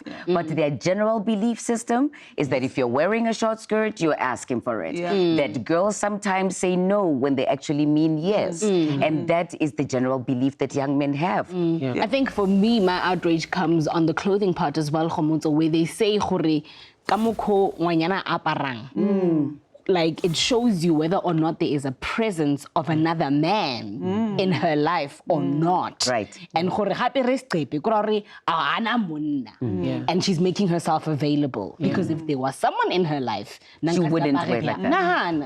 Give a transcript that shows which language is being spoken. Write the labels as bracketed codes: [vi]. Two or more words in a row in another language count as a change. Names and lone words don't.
[en] But their general belief system is that if you're wearing a short skirt, you're asking for it. That girls sometimes say no when they actually mean yes. And that is the general belief that young men have. I think for me, my outrage comes on the clothing part as well, where they say, [st] "Hore, kamukho ngwanyana aparang." [en] Like, it shows you whether or not there is a presence of another man in her life or not. Right. And and she's making herself available. Because if there was someone in her life, she wouldn't wear like that.